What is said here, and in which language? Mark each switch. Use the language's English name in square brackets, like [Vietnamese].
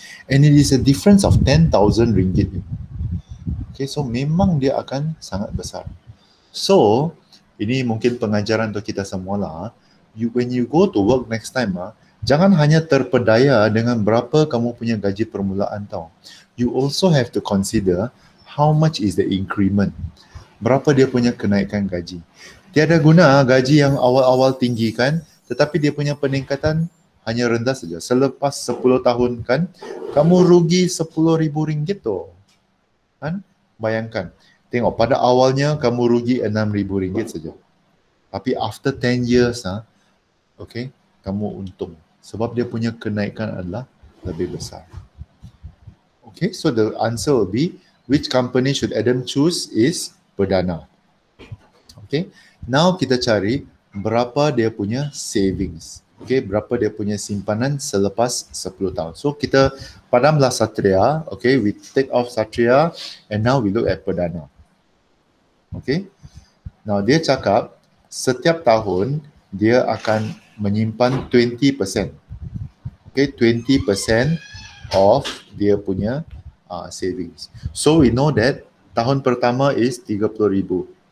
[English] And it is a difference of 10,000 ringgit. [Malay] Okay, so memang dia akan sangat besar. So, ini mungkin pengajaran untuk kita semua lah. [English] When you go to work next time, [Malay] jangan hanya terpedaya dengan berapa kamu punya gaji permulaan tau. [English] You also have to consider how much is the increment. [Malay] Berapa dia punya kenaikan gaji. Tiada guna gaji yang awal-awal tinggi kan, tetapi dia punya peningkatan hanya rendah saja. Selepas 10 tahun kan, kamu rugi RM10,000 tu. Kan? Bayangkan. Tengok, pada awalnya kamu rugi RM6,000 saja. Tapi [English] after 10 years, [Malay] okay, kamu untung. Sebab dia punya kenaikan adalah lebih besar. [English] Okay, so the answer will be, which company should Adam choose is Perdana. [Malay] Okay, now kita cari berapa dia punya savings. Okay, berapa dia punya simpanan selepas 10 tahun. So kita padamlah Satria. [English] Okay, we take off Satria and now we look at Perdana. [Malay] Okay, now dia cakap setiap tahun dia akan menyimpan 20%. Okay, 20% of dia punya savings. [English] So we know that [Malay] tahun pertama [English] is 30,000.